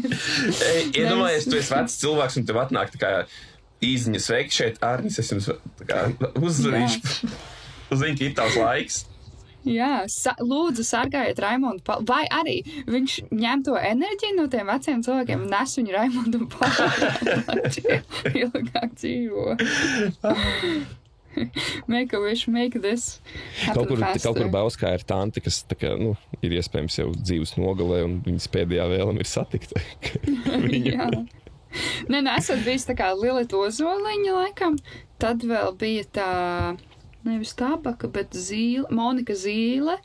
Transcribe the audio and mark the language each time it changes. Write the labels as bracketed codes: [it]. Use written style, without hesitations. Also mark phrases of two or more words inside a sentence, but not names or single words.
[lv] Iedomājies, tu esi vecs cilvēks, un tev atnāk tā kā īziņa sveiki šeit, Arnis, es jums uzzvanīšu. Uzzinu, ka ir tavs laiks. Jā, lūdzu sargājiet Raimondu vai arī viņš ņem to enerģiju no tiem veciem cilvēkiem un nes viņu Raimondu lai ilgāk dzīvo. [en] Make a wish, make this happen faster. [lv] Kaut kur Bauskā ir tanti, kas tā kā, ir iespējams jau dzīves nogalē un viņas pēdējā vēlam ir satikt viņu. Jā. Nē, esat bijis tā kā Lilita Ozoliņa laikam, tad vēl bija tā, nevis Tabaka, bet Monika Zīle.